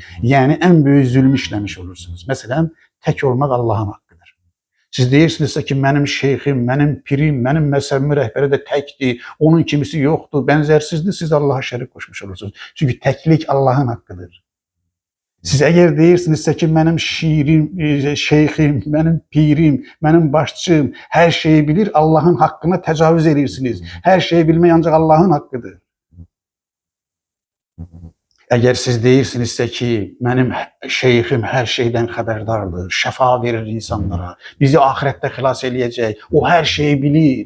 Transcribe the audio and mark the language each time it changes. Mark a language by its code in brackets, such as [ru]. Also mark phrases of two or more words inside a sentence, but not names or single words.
[tr] Yani en büyük zulmü işlemiş olursunuz. Mesela tek olmak Allah'ın hakkıdır. [az] Siz deyirsinizsə ki [tr] benim şeyhim, benim pirim, benim mezhebimin rehberi de tekdir, onun kimisi yoktur, benzersizdir, siz Allah'a şerik koşmuş olursunuz. Çünkü teklik Allah'ın hakkıdır. [az] Siz əgər deyirsinizsə ki, mənim şiirim, şeyxim, mənim pirim, mənim başçım hər şeyi bilir, Allahın haqqına təcavüz edirsiniz. Hər şeyi bilmək ancaq Allahın haqqıdır. Əgər siz deyirsinizsə ki, mənim şeyxim hər şeydən xəbərdardır, şəfa verir insanlara, bizi axirətdə xilas eləyəcək, o hər şeyi bilir.